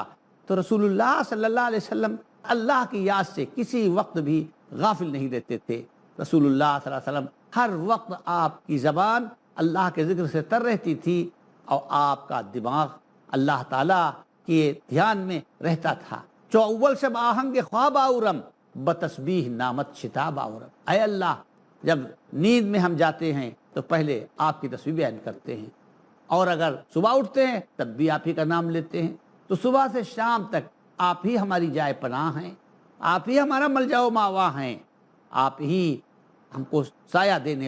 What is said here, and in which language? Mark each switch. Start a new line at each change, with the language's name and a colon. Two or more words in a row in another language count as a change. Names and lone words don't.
Urdu: تو رسول اللہ صلی اللہ علیہ وسلم اللہ کی یاد سے کسی وقت بھی غافل نہیں رہتے تھے۔ رسول اللہ صلی اللہ علیہ وسلم ہر وقت آپ کی زبان اللہ کے ذکر سے تر رہتی تھی، اور آپ کا دماغ اللہ تعالیٰ کے دھیان میں رہتا تھا۔
Persian: چو اول شب آہنگ خواب آورم بتسبیح نامت شتاب آورم،
Urdu: اے اللہ جب نیند میں ہم جاتے ہیں تو پہلے آپ کی تسبیح بیان کرتے ہیں، اور اگر صبح اٹھتے ہیں تب بھی آپ ہی کا نام لیتے ہیں۔ تو صبح سے شام تک آپ ہی ہماری جائے پناہ ہیں، آپ ہی ہمارا ملجا و ماوا ہیں، آپ ہی ہم کو سایہ دینے۔